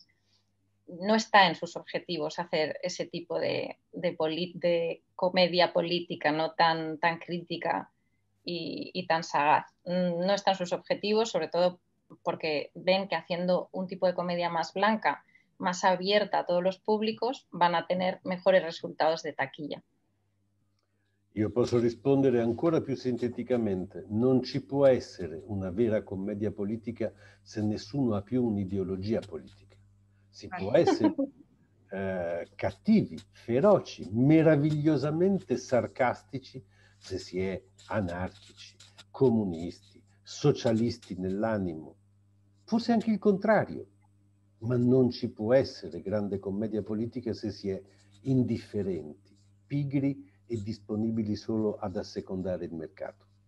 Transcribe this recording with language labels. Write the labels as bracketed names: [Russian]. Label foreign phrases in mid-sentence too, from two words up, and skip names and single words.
[Spanish] No está en sus objetivos hacer ese tipo de comedia política, no tan crítica y tan sagaz. No está en sus objetivos, sobre todo porque ven que haciendo un tipo de comedia más blanca, más abierta a todos los públicos, van a tener mejores resultados de taquilla. [Italian] Io posso rispondere ancora più sinteticamente. Non ci può essere una vera commedia politica se nessuno ha più un'ideologia politica. Si può essere cattivi, feroci, meravigliosamente sarcastici se si è anarchici, comunisti, socialisti nell'animo, forse anche il contrario, ma non ci può essere grande commedia politica se si è indifferenti, pigri e disponibili solo ad assecondare il mercato.